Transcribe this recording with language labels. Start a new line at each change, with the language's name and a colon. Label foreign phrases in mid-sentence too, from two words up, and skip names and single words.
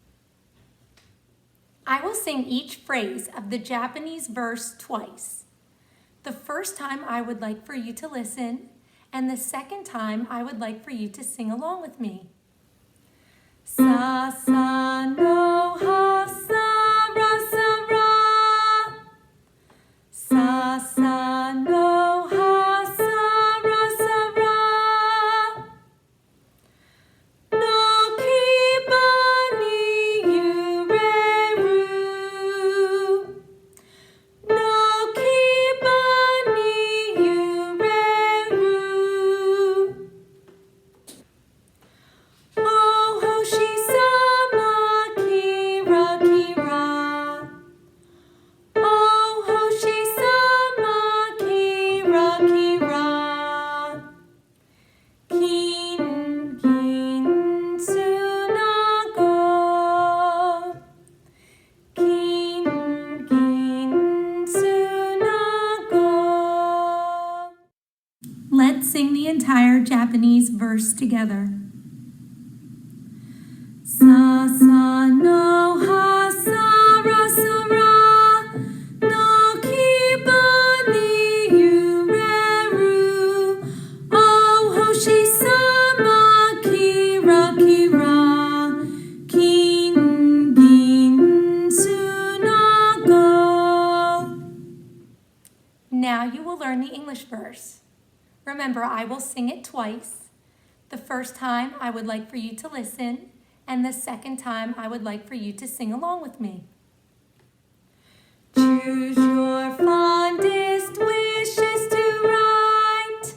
English: I will sing each phrase of the Japanese verse twice. The first time I would like for you to listen, and the second time I would like for you to sing along with me.
Japanese: 笹の葉さらさら. 笹の葉さらさら. 軒端に揺れる. 軒端に揺れる. お星様きらきら. お星様きらきら. 金、金、砂子. 金、金、砂子.
English: Let's sing the entire Japanese verse together.
Japanese: 笹の葉さらさら、軒端に揺れる. お星様きらきら. 金、銀、砂子.
English: Now you will learn the English verse. Remember, I will sing it twice. The first time I would like for you to listen, and the second time I would like for you to sing along with me. Choose your fondest wishes to write.